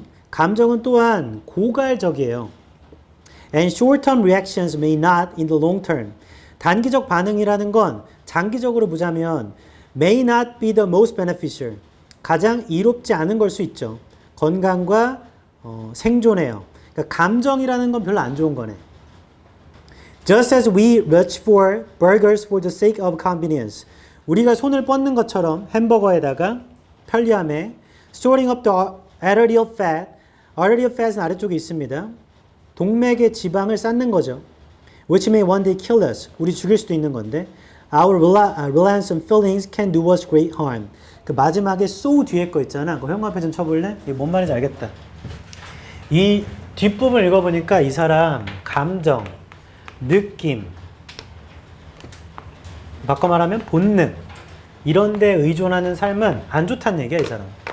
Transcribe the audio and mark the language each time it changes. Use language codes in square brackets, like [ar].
[ko] 감정은 또한 고갈적이에요. [en] And short-term reactions may not in the long term. [ko] 단기적 반응이라는 건 장기적으로 보자면 [en] may not be the most beneficial. [ko] 가장 이롭지 않은 걸 수 있죠. 건강과 생존에요. 그러니까 감정이라는 건 별로 안 좋은 거네. [en] Just as we reach for burgers for the sake of convenience. [ko] 우리가 손을 뻗는 것처럼 햄버거에다가 편리함에 [en] storing up the arterial fat. [ko] arterial fat은 아래쪽에 있습니다. 동맥의 지방을 쌓는 거죠. [en] Which may one day kill us. [ko] 우리 죽일 수도 있는 건데. [en] Our reliance on feelings can do us great harm. [ko] 그 마지막에 so 뒤에 거 있잖아. 그거 형 앞에 좀 쳐볼래? 이게 뭔 말인지 알겠다. 이 뒷부분 읽어보니까 이 사람 감정, 느낌, 바꿔 말하면 본능. 이런 데 의존하는 삶은 안 좋다는 얘기야, 이 사람.